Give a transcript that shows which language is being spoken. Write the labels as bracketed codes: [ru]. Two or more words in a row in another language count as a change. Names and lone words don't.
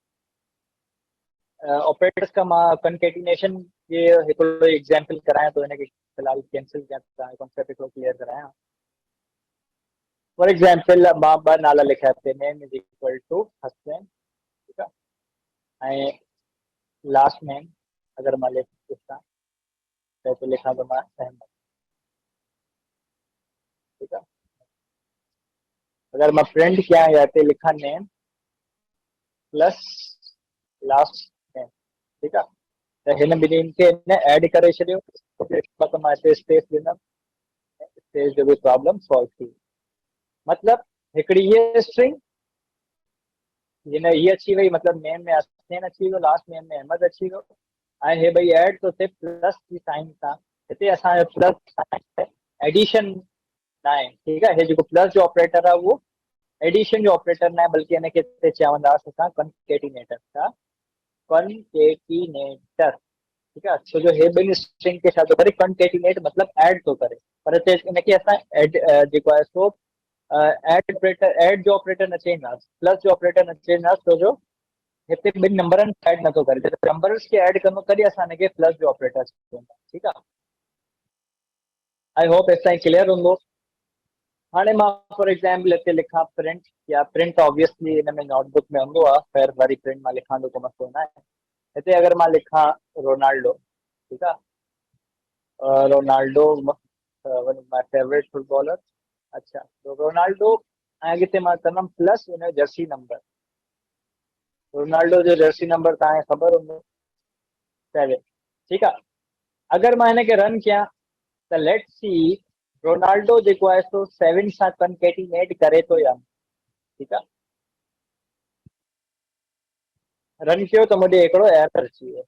[sd] ऑपरेटर्स का मां कंकेटिनेशन ये हिकिड़ो एग्जाम्पल करायां थो, हिनखे फिलहाल कैंसिल कयां, तव्हांजो कॉन्सेप्ट हिकिड़ो क्लियर करायां। [en] for example [sd] मां ॿ नाला लिखिया हिते, [en] name is equal to [sd] हसनैन, ठीकु आहे, ऐं [en] last name [sd] अगर मां लिखां त हिते लिखां थो मां अहमद, ठीकु आहे। अगर मां प्रिंट कयां या हिते लिखां [en] name plus last name, [sd] ठीकु आहे, त हिन ॿिन्हिनि खे हिन ऐड करे छॾियो, त मां हिते स्पेस ॾींदुमि, स्पेस जो बि प्रॉब्लम सॉल्व थी। मतलब हिकिड़ी ये स्ट्रिंग, हिन ये अची वई, मतलब नेम में हसनैन अची वियो, [en] last name [sd] में अहमद अची वियो, ऐं हे भई ऐड तो थिए प्लस जी साइन सां। हिते असांजो [en] plus sign [sd] एडिशन न आहे, ठीकु आहे। हे जेको प्लस जो ऑपरेटर आहे उहो एडिशन जो ऑपरेटर न आहे, बल्कि हिनखे हिते चवंदासीं असां कंकेटिनेटर, छा कंकेटिनेटर, ठीकु आहे। छो जो हे ॿिनि स्ट्रिंग खे छा थो करे, कंकेटिनेट मतलब ऐड थो करे, पर हिते हिनखे असां एड जेको आहे सो [en] add operator, [sd] ऐड जो ऑपरेटर न चईंदासीं, प्लस जो ऑपरेटर न चईंदासीं, छो जो हिते ॿिनि नंबरनि खे ऐड नथो करे, जॾहिं नंबर्स खे ऐड कंदो तॾहिं असां हिनखे प्लस जो ऑपरेटर चईंदासीं, ठीकु आहे। [en] I hope [sd] एसि ताईं क्लियर हूंदो। हाणे मां [en] for example [sd] हिते लिखां प्रिंट, या [en] print obviously [sd] हिन में नोटबुक में हूंदो आहे, ख़ैर वरी प्रिंट मां लिखां थो को मसइलो न आहे। हिते अगर मां लिखां रोनाल्डो, ठीकु आहे, [en] Ronaldo one of my favorite footballer. [sd] अच्छा, तो रोनाल्डो ऐं अॻिते मां कंदुमि प्लस हुनजो [en] jersey number, [sd] रोनाल्डो जो [en] jersey number [sd] तव्हांखे ख़बर हूंदो 7, ठीकु आहे। अगर मां हिनखे रन कयां त [en] let's see [sd] रोनाल्डो जेको आहे सो 7 सां कंकेटिनेट करे थो या न, ठीकु आहे। रन कयो त मुंहिंजे हिकिड़ो एरर अची वियो।